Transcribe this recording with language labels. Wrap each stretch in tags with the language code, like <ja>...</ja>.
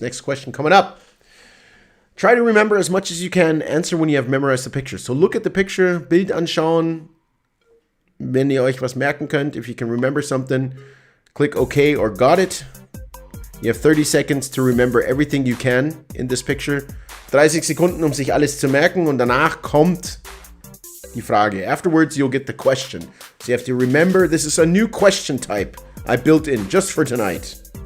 <en>Next question coming up. Try to remember as much as you can. Answer when you have memorized the picture. So look at the picture.</en> <de>Bild anschauen. Wenn ihr euch was merken könnt,</de> <en>if you can remember something, click OK or got it. You have 30 seconds to remember everything you can in this picture.</en> <de>30 Sekunden, sich alles zu merken, und danach kommt die Frage.</de> <en>Afterwards, you'll get the question. So you have to remember, this is a new question type I built in just for tonight.</en>